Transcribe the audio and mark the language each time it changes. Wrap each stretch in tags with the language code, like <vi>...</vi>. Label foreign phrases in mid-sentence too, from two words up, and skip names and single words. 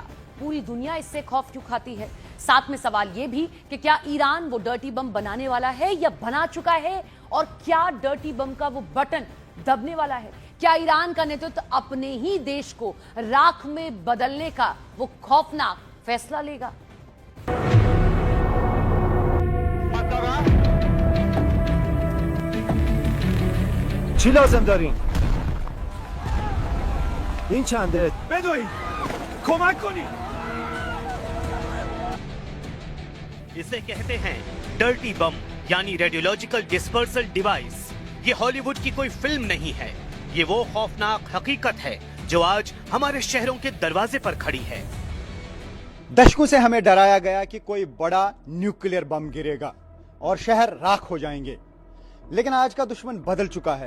<hi>पूरी दुनिया इससे खौफ क्यों खाती है? साथ में सवाल ये भी कि क्या ईरान वो</hi> <en>dirty bomb</en> <hi>बनाने वाला है या बना चुका है, और क्या</hi> <en>dirty bomb</en> <hi>का वो बटन दबने वाला है? क्या ईरान का नेतृत्व अपने ही देश को राख में बदलने का वो खौफनाक फैसला लेगा?</hi> <fa>چی لازم دارین؟ این چنده؟ بدوین! کمک کنید!</fa> <hi>इसे कहते हैं</hi> <en>dirty bomb,</en> <hi>यानी</hi> <en>radiological dispersal device.</en> <hi>ये हॉलीवुड की कोई फिल्म नहीं है, ये वो खौफनाक हकीकत है जो आज हमारे शहरों के दरवाजे पर खड़ी है। दशकों से हमें डराया गया कि कोई बड़ा</hi> <en>nuclear bomb</en> <hi>गिरेगा और शहर राख हो जाएंगे, लेकिन आज का दुश्मन बदल चुका है।</hi>